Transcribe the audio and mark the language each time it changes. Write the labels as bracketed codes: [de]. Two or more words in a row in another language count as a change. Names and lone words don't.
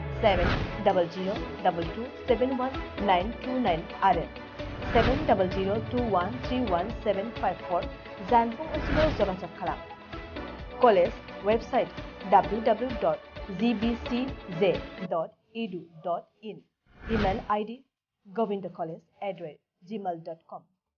[brx] 700227129 आरो 7002131754 जानबुं ओनसोलाव जगाजग खालाम [en] college website [brx] www.gbcj.edu.in [en] email ID [brx] govindcollege@gmail.com